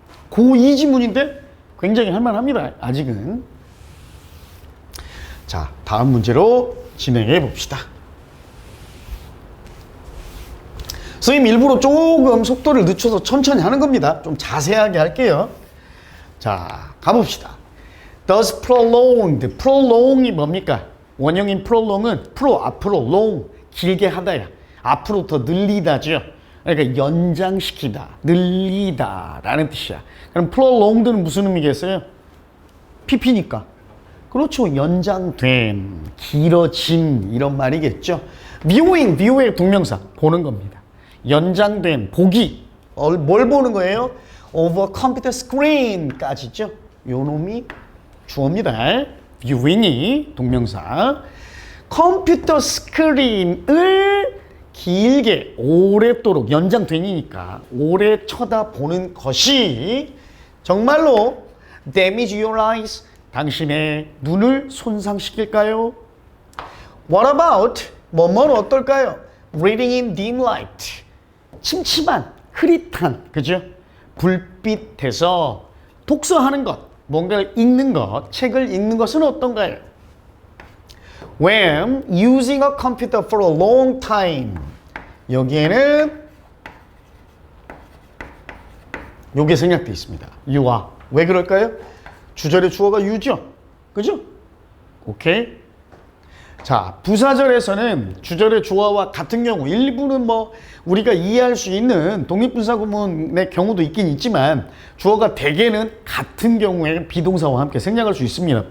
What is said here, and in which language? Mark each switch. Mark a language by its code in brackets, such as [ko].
[ko] 고2 지문인데 굉장히 할만합니다. 아직은. 자, 다음 문제로 진행해 봅시다. 선생님 일부러 조금 속도를 늦춰서 천천히 하는 겁니다. 좀 자세하게 할게요. 자, 가봅시다. [en] Does prolonged, prolong이 [ko] 뭡니까? 원형인 prolong은 앞으로, long, 길게 하다야. 앞으로 더 늘리다죠. 그러니까 연장시키다, 늘리다 라는 뜻이야. 그럼 prolonged는 무슨 의미겠어요? PP니까. 그렇죠. 연장된, 길어진 이런 말이겠죠. view의 동명사, 보는 겁니다. 연장된, 보기. 뭘 보는 거예요? [en] over computer screen까지죠. [ko] 요 놈이 주어입니다. viewing이 동명사. 컴퓨터 스크린을 길게, 오랫도록, 연장되니까 오래 쳐다보는 것이 정말로 [en] damage your eyes, [ko] 당신의 눈을 손상시킬까요? [en] What about, [ko] 뭐뭐는 어떨까요? [en] Reading in dim light, [ko] 침침한, 흐릿한, 그죠? 불빛에서 독서하는 것, 뭔가를 읽는 것, 책을 읽는 것은 어떤가요? [en] when using a computer for a long time. [ko] 여기에는 요게 생략되어 있습니다. you와. 왜 그럴까요? 주절의 주어가 you죠. 그죠? 오케이. 자, 부사절에서는 주절의 주어와 같은 경우 일부는 뭐 우리가 이해할 수 있는 독립분사구문의 경우도 있긴 있지만 주어가 대개는 같은 경우에 비동사와 함께 생략할 수 있습니다.